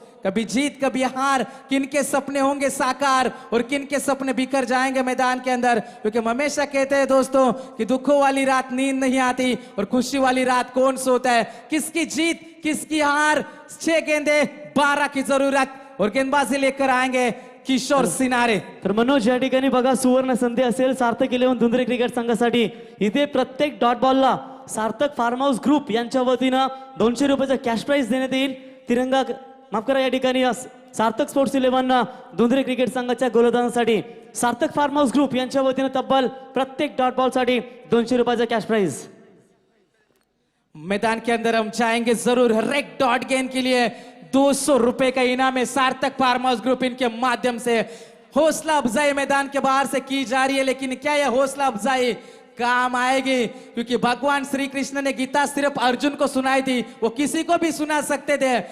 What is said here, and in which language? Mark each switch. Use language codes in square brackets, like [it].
[hi] कभी जीत कभी हार, किनके सपने होंगे साकार और किनके सपने बिखर जाएंगे मैदान के अंदर। क्योंकि हम हमेशा कहते हैं दोस्तों कि दुखों वाली रात नींद नहीं आती और खुशी वाली रात कौन सोता है। किसकी जीत किसकी हार? 6 गेंदे 12 की जरूरत और गेंदबाजी लेकर आएंगे किशोर सिनारे. [mr] तर मनोज, या ठिकाणी बघा सुवर्ण संधी असेल सार्थक 11 धुंधरे क्रिकेट संघासाठी. इथे प्रत्येक डॉट बॉलला सार्थक फार्म हाऊस ग्रुप यांच्या वतीनं 200 रुपयाचा कॅश प्राइज देण्यात येईल. तिरंगा, माफ करा, या ठिकाणी सार्थक स्पोर्ट्स 11 धुंद्रे क्रिकेट संघाच्या गोलंदाजांसाठी सार्थक फार्म हाऊस ग्रुप यांच्या वतीने तब्बल प्रत्येक डॉट बॉल साठी 200 रुपयाचा कॅश प्राइज। [hi] मैदान के अंदर हम चाहेंगे जरूर हर एक डॉट गेंद के लिए 200 रुपए का इनाम है सार्थक फार्म हाउस ग्रुप इनके माध्यम से। हौसला अफजाई मैदान के बाहर से की जा रही है, लेकिन क्या यह हौसला अफजाई काम आएगी? क्योंकि भगवान श्री कृष्ण ने गीता सिर्फ अर्जुन को सुनाई थी, वो किसी को भी सुना सकते थे।